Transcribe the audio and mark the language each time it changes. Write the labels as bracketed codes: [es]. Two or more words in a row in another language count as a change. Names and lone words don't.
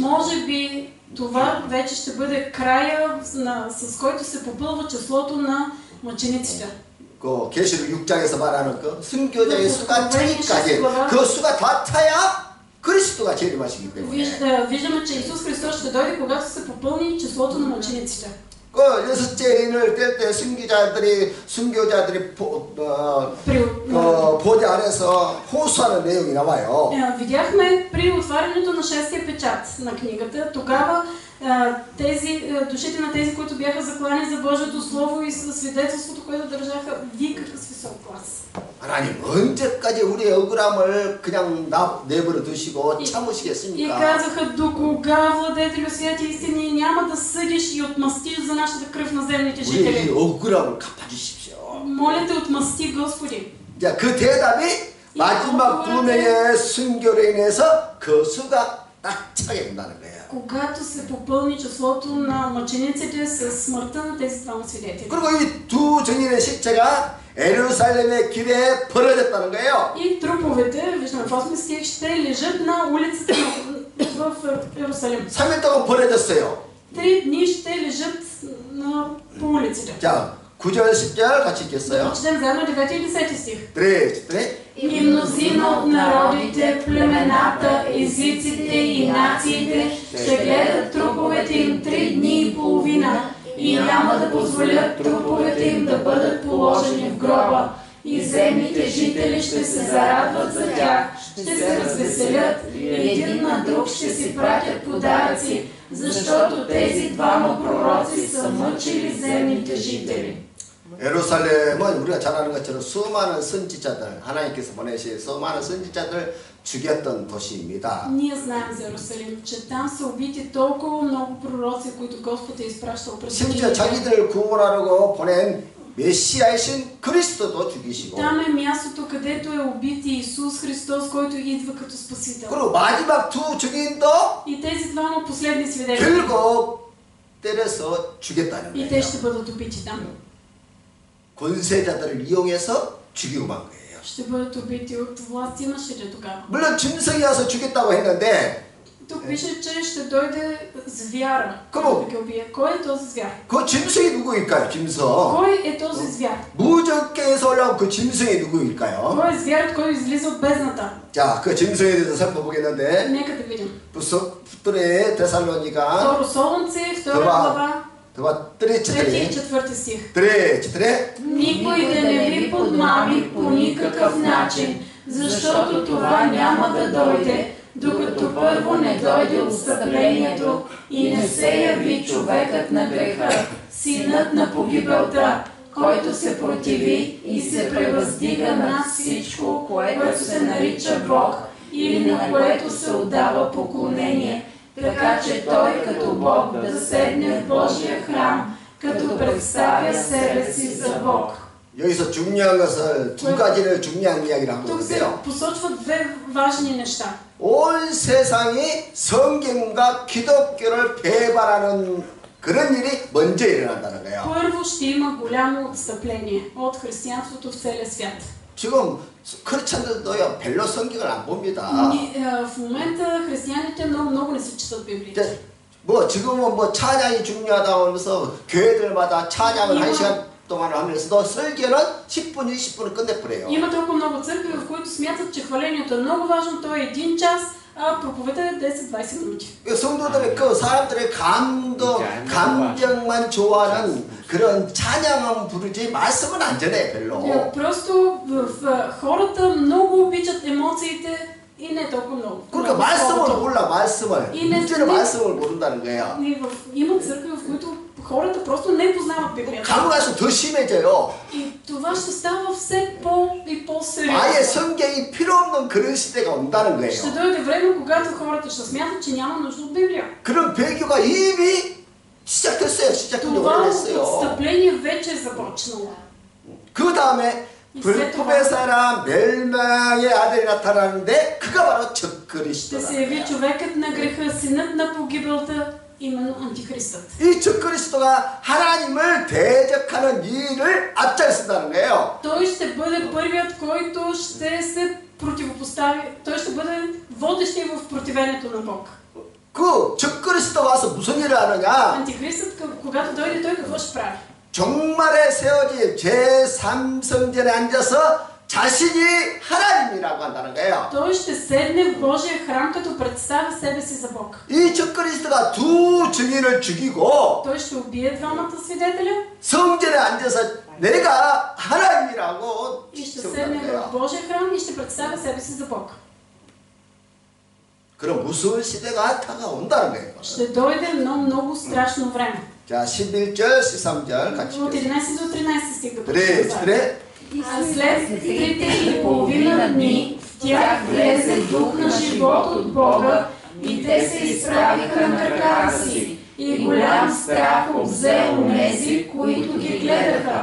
[bg] Може би това вече ще бъде края, с който се попълва числото на мъчениците. [ko] 그 계시록 6장에서 말하는 그 순교자의 수가 차기까지 그 수가 다 차야 그리스도가 재림하시기 때문에. [bg] Виждаме, че Исус Христос ще дойде, когато се попълни числото на мъчениците. [ko] 그 여섯째 인을 뗄 때 순교자들이 보좌 안에서 호소하는 내용이 나와요. [bg] Видяхме при отварянето на шестия печат на книгата, тогава душите на тези, които бяха заклани за Божието Слово и със свидетелството, което държаха, викаха с висок глас. [ko] 하나님 언제까지 우리의 억울함을 그냥 내버려 두시고 [bg] И [ko] 참으시겠습니까? [bg] казаха, до кога, владетелю святи истини, няма да съдиш и отмъстиш за нашата кръв на земните [ko] 우리의 [bg] жители. [ko] 억울함을 갚아주십시오. [bg] Моля те, отмъсти, Господи. [ko] 자, 그 대답이 마지막 두 명의 순교로 인해서 그 수가 딱 차게 된다는 거예요. [bg] Когато се попълни числото на мъчениците с смъртта на тези двама свидетели. [ko] 그리고 이 두 증인의 시체가 예루살렘의 길에 버려졌다는 거예요. [bg] И труповете, виждаме в 8 стих, ще лежат на улицата в Иерусалим. [ko] 3일 동안 버려졌어요. [bg] 3 дни ще лежат по улиците. [ko] 자, 9절 10절 같이 읽겠어요. [bg] Четем заедно 9 и 10 стих. [ko] 네. [bg] И мнозина от народите, племената, езиците и нациите ще гледат труповете им 3 дни и половина и няма да позволят труповете им да бъдат положени в гроба и земните жители ще се зарадват за тях, ще се развеселят и един на друг ще си пратят подаръци, защото тези двама пророци са мъчили земните жители. [ko] 예루살렘은 우리가 잘 아는 것처럼 수많은 선지자들, 하나님께서 보내신 수많은 선지자들 죽였던 도시입니다. [bg] Ние знаем за Иерусалим, че там са убити толкова много пророци, които Господ е изпращал през [ko] 심지어 자기들을 구원하려고 보낸 메시아이신 그리스도도 죽이시고. [bg] Там е мястото, където е убит Исус Христос, който идва като Спасител. [ko] 그리고 마지막 두 증인도 [bg] И тези двама последни свидетели. [ko] 결국 때려서 죽였다는 [bg] И [ko] 거예요. [bg] те ще бъдат убити там. [ko] 권세자들을 이용해서 죽이고 만 거예요. [bg] Ще бъдат убити от власт имащите тогава. [ko] 물론 짐승이 와서 죽였다고 했는데 [bg] Тук пише, че ще дойде звяра, Кому? който да ги убие. Кой е този звяр? [ko] 그 짐승이 누구일까요? 짐승. [bg] Кой е този звяр? [ko] 무적계에서 올라온 그 짐승이 누구일까요? [bg] Кой е звярът, който излиза от бездната? [ko] 자, 그 짐승에 대해서 살펴보겠는데 [bg] Нека да видим. [ko] 부스토레 데살로니가 [bg] Второ Солунце, 2 глава, това 3 и 3 4 стих. 3 Никой да не ви подмами по никакъв начин, защото това няма да дойде, докато първо не дойде отстъплението и не се яви човекът на греха, синът на погибелта, който се противи и се превъздига над всичко, което се нарича Бог или на което се отдава поклонение, така че той като Бог да седне в Божия храм, като представя себе си за Бог. [ko] 여기서 중요한 것을 두 가지를 중요한 이야기를 한 [bg] Тук се [ko] 건데요. [bg] посочват две важни неща. [ko] 온 세상이 성경과 기독교를 배반하는 그런 일이 먼저 일어난다는 거예요. [bg] Първо ще има голямо отстъпление от християнството в целия свят. [ko] 지금 크리스천들도요 별로 성경을 안 봅니다. [bg] В момента християните много не се четат Библията. [ko] 이제 뭐 지금은 뭐 찬양이 중요하다고 하면서 교회들마다 찬양을 1시간 동안 하면서도 설교는 10분, 20분을 끝내버려요. [bg] Има толкова много църкви, в които смятат, че хвалението е много важно, то е 1 час, а проповедта е 10-20 минути. [ko] 성도들의 그 사람들의 감정만 좋아하는 그런 찬양은 부르지 말씀은 안 전해 별로. [bg] Просто хората много обичат емоциите и не толкова много. [ko] 그러니까 말씀을 몰라 말씀을. 문제는 말씀을 모른다는 거예요. [bg] Има църкви, в които хората просто не познават Библията. [ko] 가고 나서 더 심해져요. [bg] И това ще става все по-сериозно. [ko] 아예 성경이 필요 없는 그런 시대가 온다는 거예요. [bg] Ще дойде време, когато хората ще смятат, че няма нужда от Библия. [ko] 그런 배교가 이미 시작됐어요. 시작된 지 [bg] Това [ko] 오래됐어요. [bg] отстъпление вече е започнало. [ko] 그 다음에 불법의 사람 멸망의 아들이 나타나는데 그가 바로 [bg] Ще [ko] 적그리스도다. [bg] се яви човекът на греха, синът на погибелта, именно антихристът. [ko] 이 적그리스도가 하나님을 대적하는 일을 앞장선다는 거예요. [bg] Той ще бъде първият, който ще се противопостави. Той ще бъде водещия в противението на Бог. [ko] 그 적그리스도 와서 무슨 일을 하느냐? [bg] Антихристът, когато дойде, той какво ще прави? [ko] 종말에 세워진 제3성전에 앉아서 자신이 하나님이라고 한다는 거예요. [bg] Той ще седне в Божия храм, като представя себе си за Бог. [ko] 이 적그리스도가 두 증인을 죽이고 [bg] Той ще убие двамата свидетеля [ko] 성전에 앉아서 내가 하나님이라고 [bg] и ще седне в Божия храм и ще представя себе си за Бог. [ko] 그런 무서운 시대가 다가온다는 거예요. [bg] Ще дойде много страшно време. [ko] 자, 11절, 13절 같이 [bg] От 11 до 13 стих да [ko] 그래, [bg] прочетем. [ko] 그래. [bg] А след 3,5 дни в тях влезе дух на живот от Бога и те се изправиха на краката си и голям страх обзе онези, които ги гледаха.